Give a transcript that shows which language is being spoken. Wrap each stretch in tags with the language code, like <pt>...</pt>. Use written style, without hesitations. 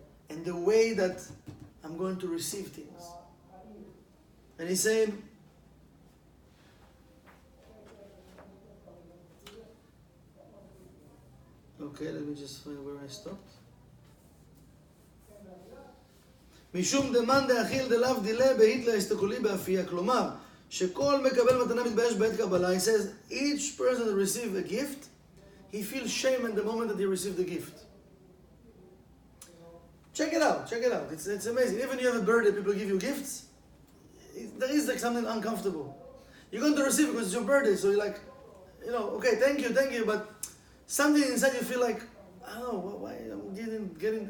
<en>And the way that I'm going to receive things. And he said, okay, let me just find where I stopped.</en> <he>משום דמאן דאכיל דלאו דילה בהית להסתכלי באפייה. כלומר, שכל מקבל מתנה מתבייש בעת קבלה.</he> <en>He says, each person that receives a gift, he feels shame at the moment that he received the gift. Check it out. It's amazing. Even you have a birthday, people give you gifts. There is like something uncomfortable. You're going to receive it because it's your birthday, so you're like, okay, thank you, but something inside you feel like, I don't know, why I'm getting.</en>